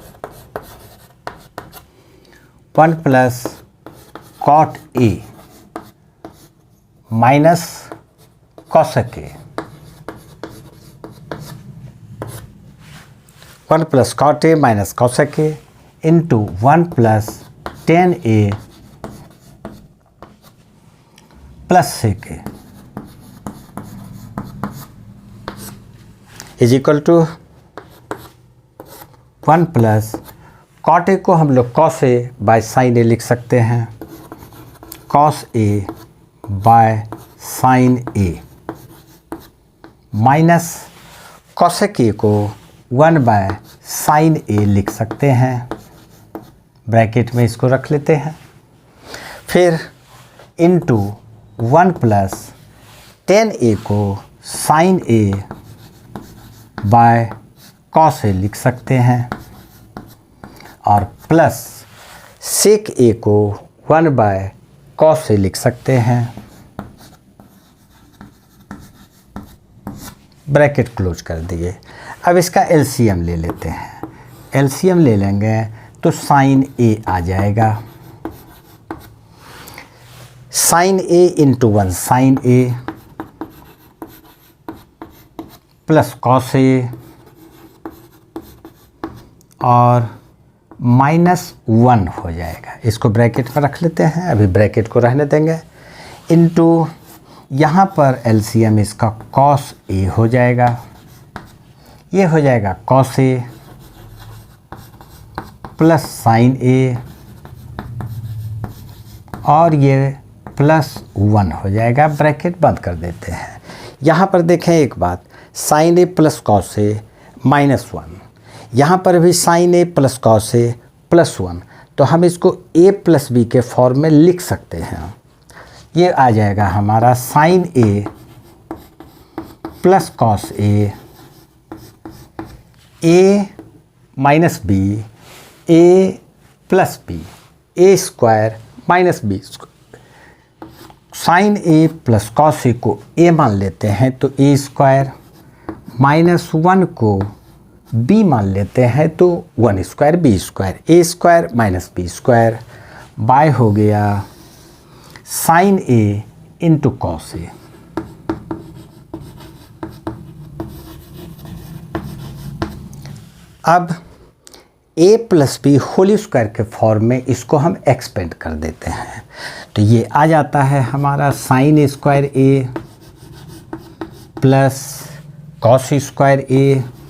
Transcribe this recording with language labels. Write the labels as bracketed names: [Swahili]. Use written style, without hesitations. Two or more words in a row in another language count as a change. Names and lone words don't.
[English] 1 + cot a - cosec a, 1 + cot a - cosec a इंटू 1 + tan a + sec a = 1 + cot a [Hindi] को हम लोग [English] cos a by sin a [Hindi] लिख सकते हैं, [English] cos a by sin a minus cosec a [Hindi] को [English] 1 by sin a [Hindi] लिख सकते हैं। ब्रैकेट में इसको रख लेते हैं। फिर [English] into 1 + tan a [Hindi] को [English] sin a by cos a [Hindi] लिख सकते हैं, और [English] plus sec a [Hindi] को [English] 1 by cos a [Hindi] लिख सकते हैं। [English] bracket close [Hindi] कर दिए। अब इसका एलसीएम ले लेते हैं। एलसीएम ले लेंगे तो sin a आ जाएगा। [English] sin a into 1 sin a plus cos a और -1 [Hindi] हो जाएगा। इसको ब्रैकेट में रख लेते हैं, अभी ब्रैकेट को रहने देंगे। इंटू यहाँ पर एलसीएम इसका cos a हो जाएगा। ये हो जाएगा [English] cos a plus sin a [Hindi] और ये +1 हो जाएगा। ब्रैकेट बंद कर देते हैं। यहाँ पर देखें एक बात, [English] sin a + cos a -1, [Hindi] यहाँ पर भी [English] sin a + cos a +1, [Hindi] तो हम इसको [English] a + b [Hindi] के फॉर्म में लिख सकते हैं। ये आ जाएगा हमारा [English] sin a + cos a, a - b, a + b, a² - b²। sin a + cos a [Hindi] को a मान लेते हैं तो a² -1 को b मान लेते हैं तो 1² b², [English] a² - b² by [Hindi] हो गया [English] sin a into cos a. [Hindi] अब [English] a + b whole square [Hindi] के फॉर्म में इसको हम एक्सपेंड कर देते हैं। तो ये आ जाता है हमारा [English] sine square a plus cos square a